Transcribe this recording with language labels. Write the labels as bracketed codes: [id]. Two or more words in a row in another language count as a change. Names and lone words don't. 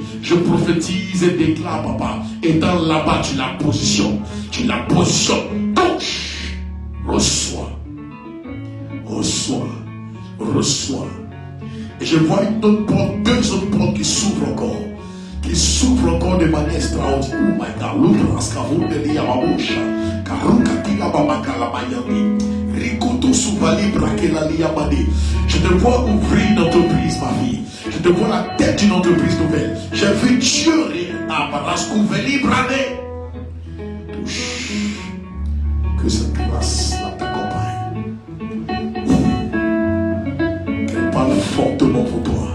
[fr] Je prophétise et déclare, papa, étant là-bas, tu la positionnes. Tu la positionnes. Touche. Reçois. Reçois. Reçois. Et je vois une autre porte, deux autres portes qui s'ouvrent encore. Qui s'ouvrent encore de manière extraordinaire. [en] Oh my God. L'autre, Ascavo, Delia, Babosha. Karuka, Tila, Babaka, la Mayami. Rikoto, Souvali, Brakela, Liamade. [fr] Je te vois ouvrir une entreprise, ma fille. Je te vois la tête d'une entreprise nouvelle. J'ai vu Dieu à Barascouveli, Brade. Touche. Que cette grâce t'accompagne. Qu'elle parle fortement pour toi.